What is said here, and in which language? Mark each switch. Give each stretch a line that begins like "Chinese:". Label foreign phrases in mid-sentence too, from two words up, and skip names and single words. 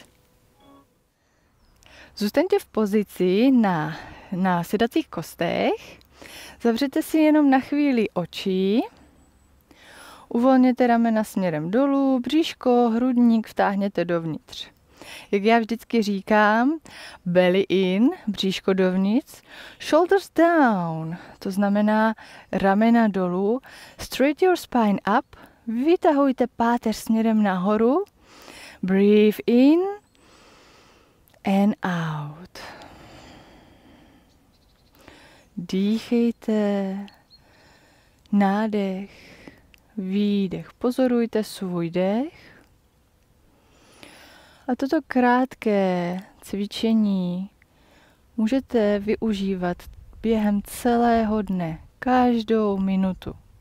Czech: Zůstaňte v pozici na sedacích kostech, zavřete si jenom na chvíli oči. Uvolněte ramena směrem dolů, bříško, hrudník vtáhněte dovnitř. Jak já vždycky říkám,
English: belly in,
Czech: bříško dovnitř,
English: shoulders down,
Czech: to znamená ramena dolů,
English: straight your spine up,
Czech: vytahujte páteř směrem nahoru,
English: breathe in and out.
Czech: Dýchejte, nádech, výdech. Pozorujte svůj dech. A toto krátké cvičení můžete využívat během celého dne, každou minutu.